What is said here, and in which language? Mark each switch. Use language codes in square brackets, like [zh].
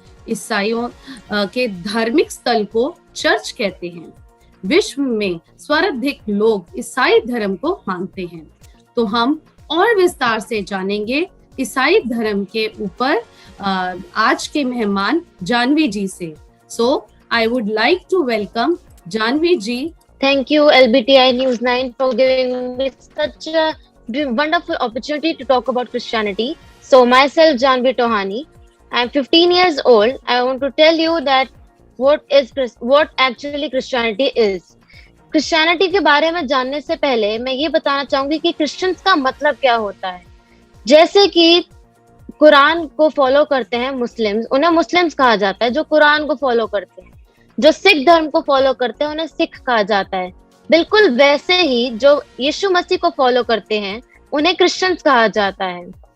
[hi] ईसाइयों के धार्मिक स्थल को चर्च कहते हैं। विश्व में सर्वाधिक लोग ईसाई धर्म को मानते हैं। तो हम और विस्तार से जानेंगे ईसाई धर्म के ऊपर आज के मेहमान जानवी जी से। [en] So I would like to welcome Janvi ji. Thank you LBTI News 9 for giving me such a wonderful opportunity to talk about Christianity. So myself Janvi Tohani, I am 15 years old. I want to tell you that what actually Christianity is. [hi] Christianity के बारे में जानने से पहले मैं ये बताना चाहूंगी कि क्रिश्चियंस का मतलब क्या होता है। जैसे कि कुरान को फॉलो करते हैं मुस्लिम्स, उन्हें मुस्लिम्स कहा जाता है जो कुरान को फॉलो करते हैं। जो सिख धर्म को फॉलो करते हैं उन्हें सिख कहा जाता है। बिल्कुल वैसे ही जो यीशु मसीह को फॉलो करते हैं उन्हें क्रिश्चियंस कहा जाता है।